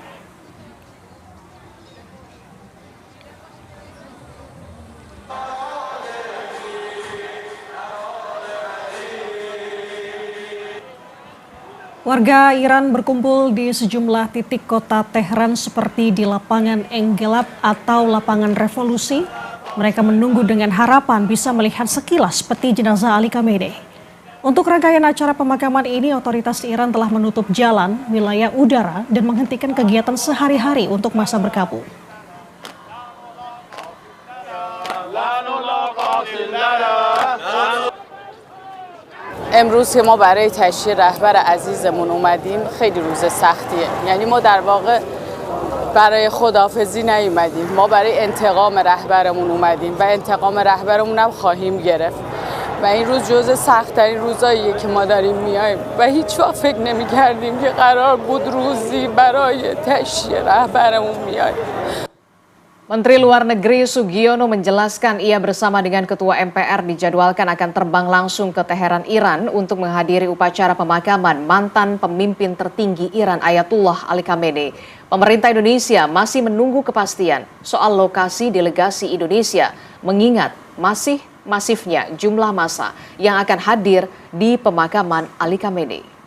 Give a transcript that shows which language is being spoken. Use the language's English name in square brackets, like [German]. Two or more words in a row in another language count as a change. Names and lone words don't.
[Indonesian] Warga Iran berkumpul di sejumlah titik kota Tehran seperti di lapangan Enggelab atau lapangan Revolusi. Mereka menunggu dengan harapan bisa melihat sekilas peti jenazah Ali Khamenei. Untuk rangkaian acara pemakaman ini, otoritas Iran telah menutup jalan, wilayah udara, dan menghentikan kegiatan sehari-hari untuk masa berkabung. [Persian] امروز که ما برای تشییع رهبر عزیزمون اومدیم خیلی روز سختیه. یعنی ما در واقع برای خداحافظی نیومدیم، ما برای انتقام رهبرمون اومدیم و انتقام رهبرمون هم خواهیم گرفت. و این روز جزء سخت‌ترین روزاییه که ما داریم میایم و هیچ وقت فکر نمی‌کردیم که قرار بود روزی برای تشییع رهبرمون میایم. [Indonesian] Menteri Luar Negeri Sugiono menjelaskan ia bersama dengan Ketua MPR dijadwalkan akan terbang langsung ke Teheran, Iran untuk menghadiri upacara pemakaman mantan pemimpin tertinggi Iran Ayatullah Ali Khamenei. Pemerintah Indonesia masih menunggu kepastian soal lokasi delegasi Indonesia mengingat masifnya jumlah massa yang akan hadir di pemakaman Ali Khamenei.